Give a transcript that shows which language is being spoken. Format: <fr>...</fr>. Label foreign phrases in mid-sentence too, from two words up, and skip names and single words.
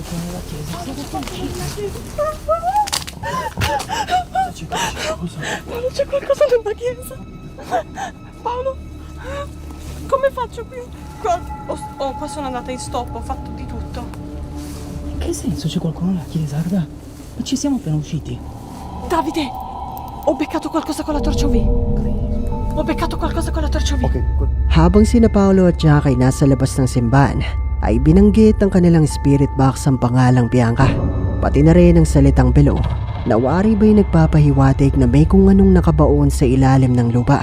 <it>Paolo, c'è qualcosa nella chiesa. Paolo, come faccio qui? Qua sono andata in stop, ho fatto di tutto. In che senso c'è qualcuno nella chiesa? Guarda. Ma ci siamo appena usciti. Davide, ho beccato qualcosa con la torcia UV.</it> <tl>Habang sina Paolo at Jack ay nasa labas ng simbahan, ay binanggit ng kanilang</tl> <en>spirit box</en> <tl>ang pangalang Bianca, pati na rin ang salitang below. Nawari ba'y nagpapahiwatig na may kung anong nakabaon sa ilalim ng lupa.</tl>